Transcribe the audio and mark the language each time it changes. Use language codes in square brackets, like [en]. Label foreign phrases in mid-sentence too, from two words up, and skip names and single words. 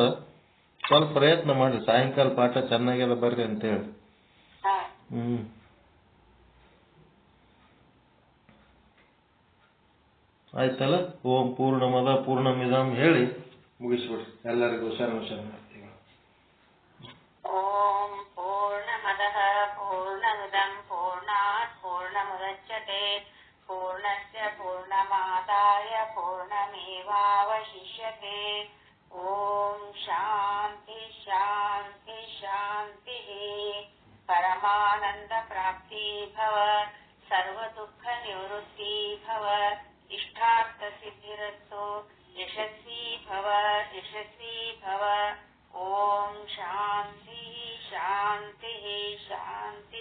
[kn] ಸ್ವಲ್ಪ ಪ್ರಯತ್ನ ಮಾಡ್ರಿ. ಸಾಯಂಕಾಲ ಪಾಠ ಚೆನ್ನಾಗೆಲ್ಲ ಬರ್ರಿ ಅಂತ ಹೇಳಿ. ಆಯ್ತಲ್ಲ. [sa] ಓಂ ಪೂರ್ಣಮದ ಪೂರ್ಣಮಿದಂ [kn] ಹೇಳಿ ಮುಗಿಸ್ಬಿಡ್ರಿ. ಎಲ್ಲರಿಗೂ ಶರಣ ಶರಣಾರ್ಥಿಗಳು. [sa] ಓಂ ಪೂರ್ಣಮದಃ ಪೂರ್ಣಮಿದಂ ಪೂರ್ಣಾತ್ ಪೂರ್ಣಮುದಚ್ಯತೆ ಪೂರ್ಣಸ್ಯ ಪೂರ್ಣಮಾದಾಯ ಪೂರ್ಣಮೇವಾವಶಿಷ್ಯತೆ. ಓಂ ಶಾಂತಿ ಶಾಂತಿ ಶಾಂತಿ. ಪರಮಾನಂದ ಪ್ರಾಪ್ತಿ ಭವ, ಸರ್ವ ದುಃಖ ನಿವೃತ್ತಿ ಭವ, ಇಷ್ಟಾರ್ಥ ಸಿದ್ಧಿರಸ್ತು, ಯಶಸ್ವಿ ಭವ ಯಶಸ್ವಿ ಭವ. ಓಂ ಶಾಂತಿ ಶಾಂತಿ ಶಾಂತಿ.